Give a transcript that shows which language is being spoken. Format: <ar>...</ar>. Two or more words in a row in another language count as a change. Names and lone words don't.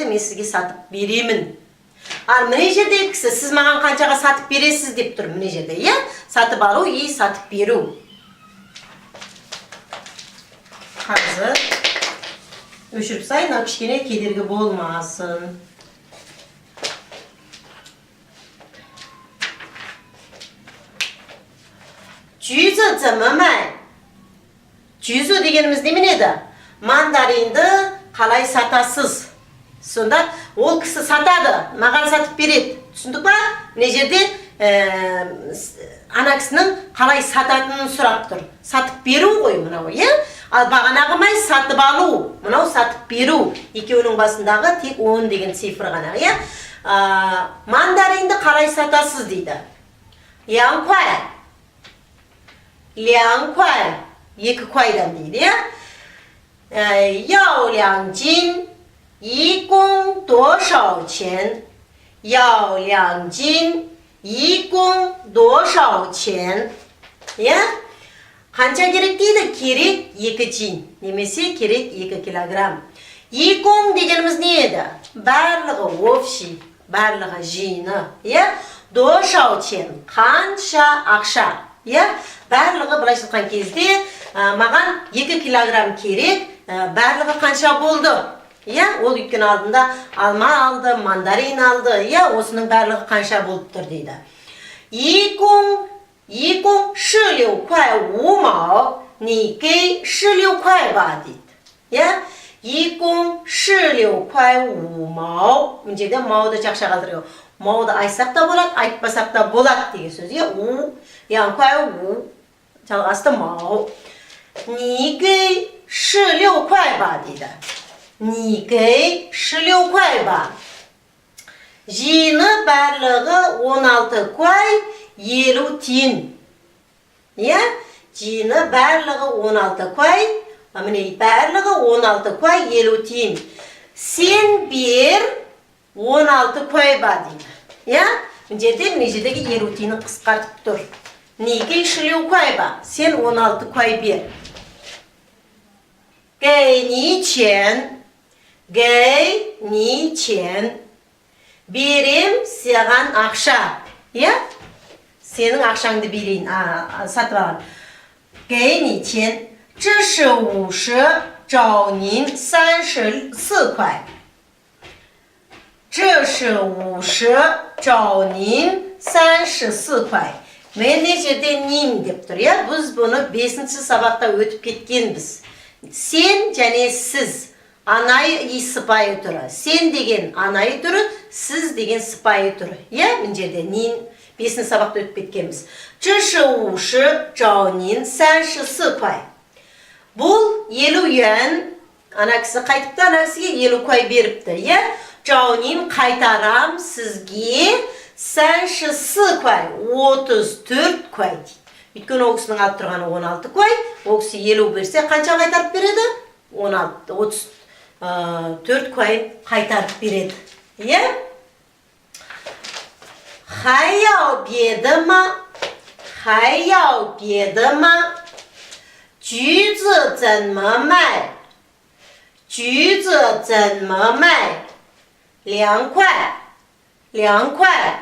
<kk>Мен сізге сатып беремін. Ал міне жерде кісі, сіз маған қаншаға сатып бересіз деп тұр міне жерде. Сатып алу и сатып беру. Қазір өшіріп сайын, кішкене кедергі болмасын.</kk> <zh>橘子怎么卖?</zh> <kk>橘子 дегеніміз немен еді? Мандаринді қалай сатасыз? Сонда ол кісі сатады, маған сатып береді. Түсіндік па? Міне жерде ана кісінің қалай сататынын сұрап тұр. Сатып беру ғой мынау, Ал бағанағы май сатып алу, мынау сатып беру. Екеуінің басындағы тек 10 деген цифр ғана, Мандаринді қалай сатасыз дейді. 2 块 2块 2 块дан дейді,</kk> <zh>要2斤一共多少钱? 要2斤一共多少钱?</zh> <kk>Қанша керек дейді? Керек 2 чин. Немесе керек 2 килограмм. 2 дегеніміз не еді? Барлығы общий, барлығы жиыны.</kk> <zh>多少钱?</zh> <kk>Қанша ақша. Барлығы былайша айтқан кезде маған 2 килограмм керек, барлығы қанша болды? Ол өйткені алдында алма алды, мандарин алды, осының барлығы қанша болып тұр дейді.</kk> <zh>一共16块5毛你给16块吧дейді. 一共16块5毛.</zh> <kk>Мына жерде мауды жақша қалдырып, мауды айтсақ та болады, айтпасақ та болады деген сөз. 2块5 жалғасты мау.</kk> <zh>你给16块吧дейді. 你给16块吧.</zh> <kk>Жиыны барлығы 16 块 50 тиын. Жиыны барлығы 16 块, міне барлығы 16 块 50 тиын. Сен бер 16 块ба дейді. Міне жердегі 50 тиынын қысқартып тұр.</kk> <zh>你给16块吧.</zh> <kk>Сен 16 块бер.</kk> <zh>给你钱. 给你钱.</zh> <kk>Берем саған ақша. Сенің ақшаңды берейін. Сатып алам.</kk> <zh>给你钱，这是50，找您34块。这是50，找您34块.</zh> <kk>Мен жерде нин деп тұр, иә? Біз бұны 5-ші сабақта өтіп кеткенбіз. Сен және сіз анайы и сыпайы түрі. Сен деген анайы түрі, сіз деген сыпайы түрі. Иә? Мен жерде нин 5-ші сабақта өтіп кеткенбіз.</kk> <zh>这是50，找您34块.</zh> <kk>Бұл 50 yuan. Ана кісі қайтыпты, ана кісіге 50 kuay беріпті, иә?</kk> <zh>找您</zh> <kk>қайтарам сізге 34 kuay, 34 kuay дейді. Өйткені ол кісінің алып тұрғаны 16 kuay, ол кісі 50 берсе қанша қайтарып береді? 34 kuay қайтарып береді. Иә?</kk> <zh>还要别的吗？还要别的吗？橘子怎么卖？橘子怎么卖？2块，2块。</zh>